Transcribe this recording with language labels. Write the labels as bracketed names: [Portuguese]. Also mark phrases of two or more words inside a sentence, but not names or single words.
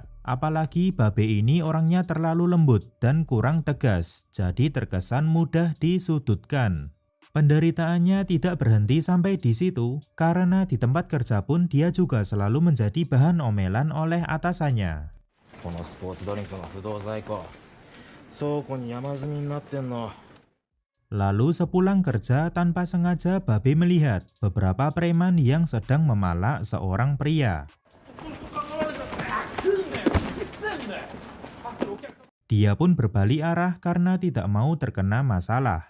[Indonesian] Apalagi Babe ini orangnya terlalu lembut dan kurang tegas, jadi terkesan mudah disudutkan. Penderitaannya tidak berhenti sampai di situ, karena di tempat kerja pun dia juga selalu menjadi bahan omelan oleh atasannya. [Japanese] このスポーツドリンクの不動在庫倉庫に山積みになってんの。 [Indonesian] Lalu sepulang kerja tanpa sengaja Babe melihat beberapa preman yang sedang memalak seorang pria. Dia pun berbalik arah karena tidak mau terkena masalah.